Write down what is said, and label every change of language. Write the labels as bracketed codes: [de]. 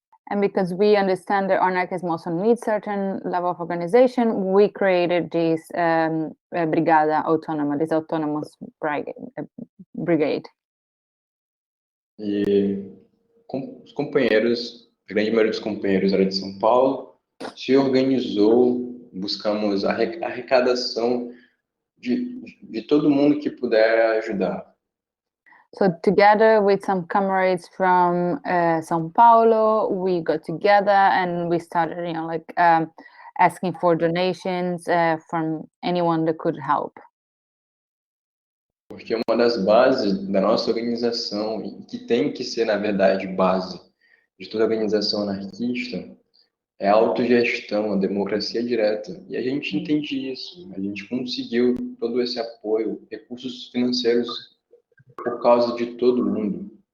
[en] And because we understand that anarchism also needs certain level of organization, we created this Brigada Autônoma, this autonomous brigade. [pt] E os companheiros, a grande maioria dos companheiros era de São Paulo, se organizou, buscamos a arrecadação de todo mundo que puder ajudar. [en] So together with some comrades from São Paulo, we got together and we started, asking for donations from anyone that could help. [pt] Porque uma das bases da nossa organização, e que tem que ser, na verdade, base de toda organização anarquista, é a autogestão, a democracia direta. E a gente entende isso. A gente conseguiu todo esse apoio, recursos financeiros por causa de todo mundo.